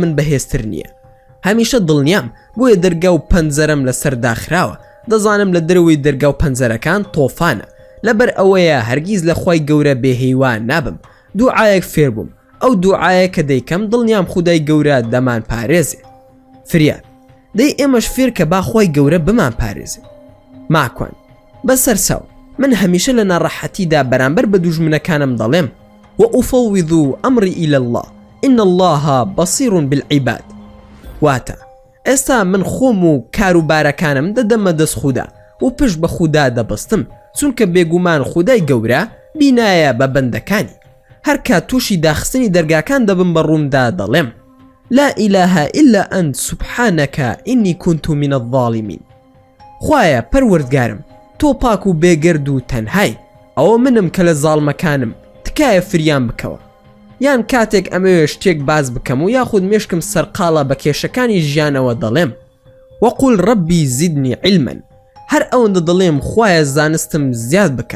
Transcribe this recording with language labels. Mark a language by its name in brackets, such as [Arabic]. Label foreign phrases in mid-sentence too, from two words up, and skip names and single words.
[Central Kurdish] من بەهێزتر نییە هەمیشە دڵنیام بۆیە دەرگا و پەنجەرەم لەسەر داخراوە دەزانم لە دەروی دەرگا و پەنجەرەکان تۆفانە لەبەر ئەوەیە هەرگیز لە خۆی گەورە بێهیوان نابم دوعایەک فێر بووم ئەو دوعایە کە دەیکەم دڵنیام خودای گەورە دەمان پارێزێ فریاد دەی ئێمەش فێر کە با خۆی گەورە بمان پارێزێ ماکوان بەسەر ساو من هەمیشە لە ناڕەحەتیدا بەرامبەر بە دوژمنەکانم دەڵێم [Arabic] وأفوض أمري إلى الله إن الله بصير بالعباد [Central Kurdish] واتە ئێستا من خۆم و کاروبارەکانم دەدەمە دەست خودا و پشت بە خودا دەبەستم چونکە بێگومان خودای گەورە بینایە بە بەندەکانی هەر کات تووشی داخستنی دەرگاکان دەبم بە ڕوومدا دەڵێم [Arabic] لا إله إلا أنت سبحانك إني كنت من الظالمين [Central Kurdish] خوایە پەروەردگارم تۆ پاک و بێگرد و تەنهای ئەوە منم کە لە زاڵمەکانم تکایە فریان بکەوە یان کاتێک ئەمەوێ شتێک باز بکەم و یاخود مێشکم سەرقاڵە بە کێشەکانی ژیانەوە دەڵێم [Arabic] وەقول ڕەبی زیدنی علما [Central Kurdish] هەر ئەوەندە دەڵێم خوایە زانستم زیاد بکە